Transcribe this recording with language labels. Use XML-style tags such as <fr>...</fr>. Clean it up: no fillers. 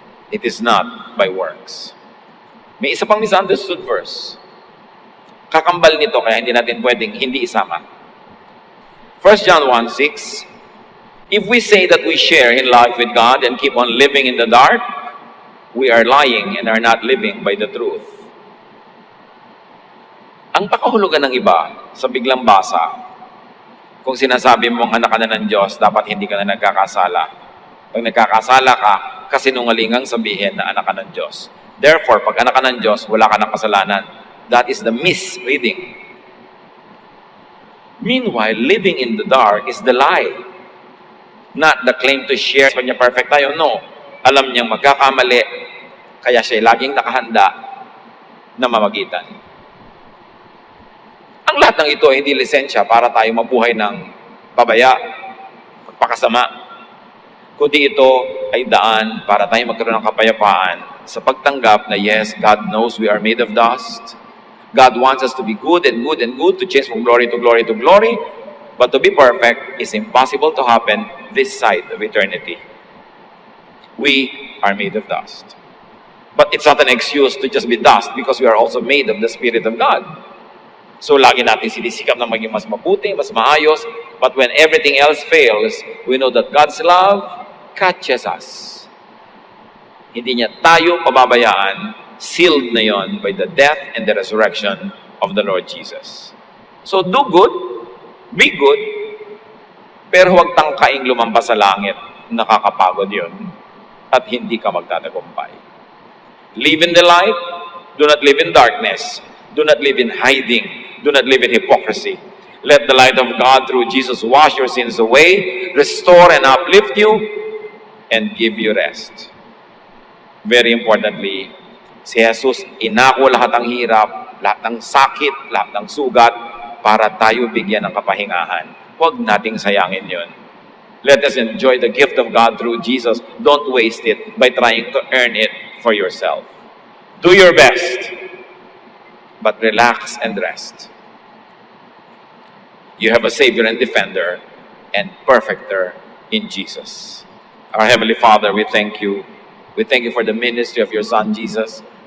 <en>It is not by works.</en> <tl>May isa pang</tl> <en>misunderstood verse.</en> <tl>Kakambal nito, kaya hindi natin pwedeng hindi isama. 1 John 1:6.</tl> <en>If we say that we share in life with God and keep on living in the dark, we are lying and are not living by the truth.</en> <tl>Ang pakahulugan ng iba sa biglang basa, kung sinasabi mong anak ka na ng Diyos, dapat hindi ka na nagkakasala. Pag nagkakasala ka, kasinungalingang sabihin na anak ka ng Diyos. Therefore, pag anak ka ng Diyos, wala ka ng kasalanan.</tl> <en>That is the misreading. Meanwhile, living in the dark is the lie. Not the claim to share.</en> <tl>Kanya perfect tayo,</tl> <en>no.</en> <tl>Alam niyang magkakamali, kaya siya laging nakahanda na mamagitan. Ang lahat ng ito ay hindi lisensya para tayo mabuhay ng pabaya, pagpakasama. kundi ito ay daan para tayo magkaroon ng kapayapaan sa pagtanggap na</tl> <en>yes, God knows we are made of dust. God wants us to be good and good and good, to change from glory to glory to glory. But to be perfect is impossible to happen this side of eternity. We are made of dust. But it's not an excuse to just be dust because we are also made of the Spirit of God.</en> <tl>So lagi natin sinisikap na maging mas mabuti, mas maayos.</tl> <en>But when everything else fails, we know that God's love catches us.</en> <tl>Hindi niya tayo pababayaan. Sealed na yon</tl> <en>by the death and the resurrection of the Lord Jesus. So do good, be good,</en> <tl>pero huwag tangkaing lumampas sa langit. Nakakapagod yon. At hindi ka magtatagumpay.</tl> <en>Live in the light. Do not live in darkness. Do not live in hiding. Do not live in hypocrisy. Let the light of God through Jesus wash your sins away, restore and uplift you, and give you rest. Very importantly,</en> <tl>si Jesus inako lahat ng hirap, lahat ng sakit, lahat ng sugat, para tayo bigyan ng kapahingahan. Huwag nating sayangin yun.</tl> <en>Let us enjoy the gift of God through Jesus. Don't waste it by trying to earn it for yourself. Do your best, but relax and rest. You have a Savior and Defender and Perfecter in Jesus. Our Heavenly Father, we thank you. We thank you for the ministry of your Son, Jesus.</en>